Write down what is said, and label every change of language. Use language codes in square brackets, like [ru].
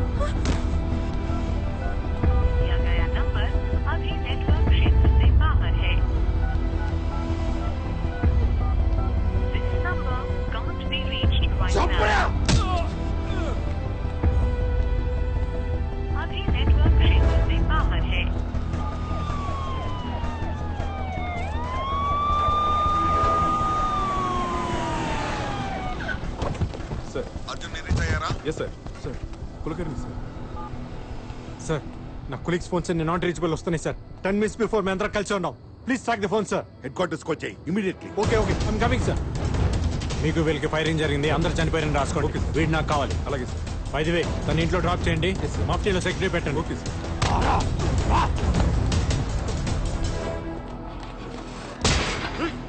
[hi] दिया गया नंबर अभी नेटवर्क क्षेत्र से बाहर है। [en] This number can't be reached right now. [hi] अभी नेटवर्क क्षेत्र से बाहर है। [en] Sir. [hi] Arjun ने रीच आया ना? [en] Yes sir. Sir. Kulkarni sir. Sir. [te] నా కొలీగ్స్ ఫోన్స్ అన్ని నాట్ రీచబుల్ వస్తున్నాయి సార్. [en] 10 minutes before [te] మేము అందరం కలిసి ఉన్నాం. [en] Please track the phone sir. [te] Head quarters కి చేయి immediately. [en] Okay okay I'm coming sir. [te] మీకు వీళ్ళకి ఫైరింగ్ జరిగింది, అందరు చనిపోయారని రాసుకోండి. ఓకే వీడు నాకు కావాలి. అలాగే సార్. [en] by the way [te] తన ఇంట్లో డ్రాప్ చేయండి, మాఫ్టీలో సెక్యూరిటీ పెట్టండి. [en] Okay sir.